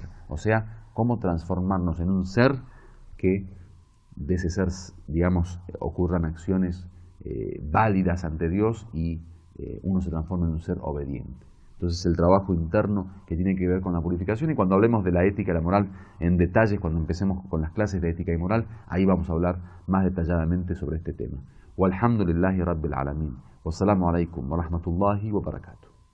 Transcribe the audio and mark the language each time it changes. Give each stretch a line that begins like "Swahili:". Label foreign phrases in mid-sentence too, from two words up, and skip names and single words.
Spanish: O sea, cómo transformarnos en un ser que de ese ser, digamos, ocurran acciones válidas ante Dios y uno se transforma en un ser obediente. Entonces el trabajo interno que tiene que ver con la purificación, y cuando hablemos de la ética y la moral en detalles, cuando empecemos con las clases de ética y moral, ahí vamos a hablar más detalladamente sobre este tema.
Arabic: والحمد لله رب العالمين. والسلام عليكم ورحمة الله وبركاته.